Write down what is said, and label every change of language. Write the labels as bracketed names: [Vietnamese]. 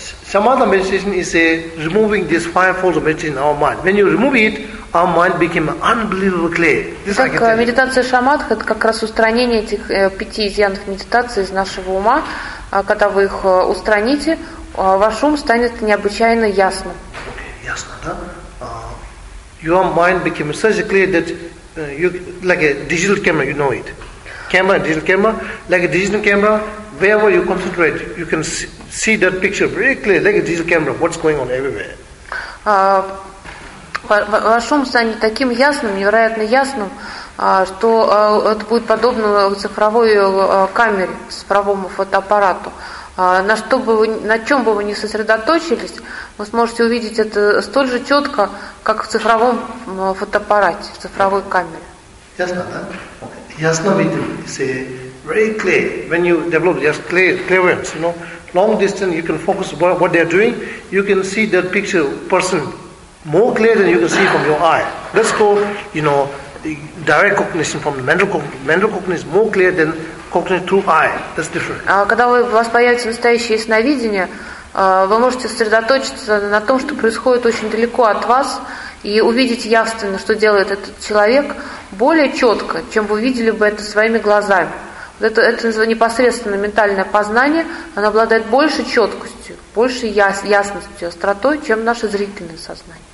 [English] Samadha meditation is a removing this fivefold of meditation in our mind. When you remove it, our mind became unbelievably clear. This [Russian] так, медитация шамадха – это как раз устранение этих пяти изъянов медитации из нашего ума. Когда вы их устраните, ваш ум станет необычайно ясным. Okay, ясно, да? [English] Your mind became so clear that you like a digital camera, you know it. Camera, digital camera, like a digital camera, wherever you concentrate, you can see that picture very clear, like a digital camera, what's going on everywhere. [Russian] Ваш ум станет таким ясным, невероятно ясным, что это будет подобно цифровой камере, цифровому фотоаппарату. На чем бы вы ни сосредоточились, вы сможете увидеть это столь же четко, как в цифровом фотоаппарате, в цифровой камере. Ясно, да? Ясно видим, это [English] very clear. When you develop just clairvoyance, you know, long distance, you can focus on what they are doing. You can see that picture person more clear than you can see from your eye. That's called, you know, direct cognition from mental cognition more clear than cognition through eye. That's different. [Russian] Когда у вас появится настоящее ясновидение, вы можете сосредоточиться на том, что происходит очень далеко от вас, и увидеть явственно, что делает этот человек, более четко, чем вы видели бы это своими глазами. Это непосредственно ментальное познание, оно обладает большей четкостью, большей ясностью, остротой, чем наше зрительное сознание.